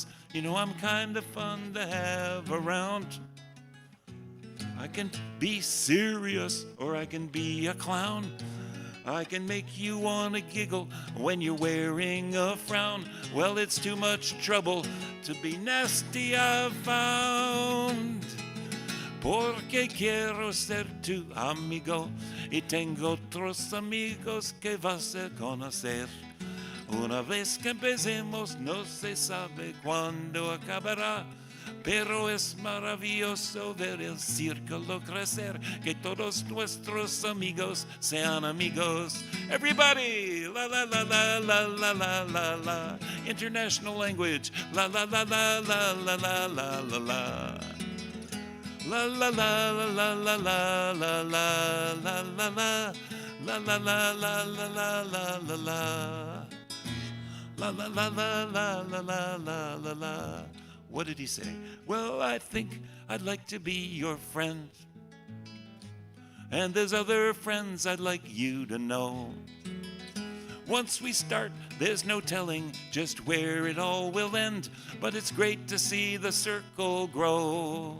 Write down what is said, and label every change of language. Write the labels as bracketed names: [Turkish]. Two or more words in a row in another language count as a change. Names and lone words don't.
[English] You know, I'm kinda fun to have around. I can be serious or I can be a clown. I can make you wanna giggle when you're wearing a frown. Well, it's too much trouble to be nasty, I've found. [Spanish] Porque quiero ser tu amigo y tengo otros amigos que vas a conocer. Una vez que empecemos no se sabe cuándo acabará, pero es maravilloso ver el círculo crecer, que todos nuestros amigos sean amigos. [English] Everybody, la la la la la la la la la. International language, la la la la la la la la la la. La la la la la la la la la la la la la la la la la la la la. La la la la la la la la la la. What did he say? Well, I think I'd like to be your friend. And there's other friends I'd like you to know. Once we start, there's no telling just where it all will end. But it's great to see the circle grow.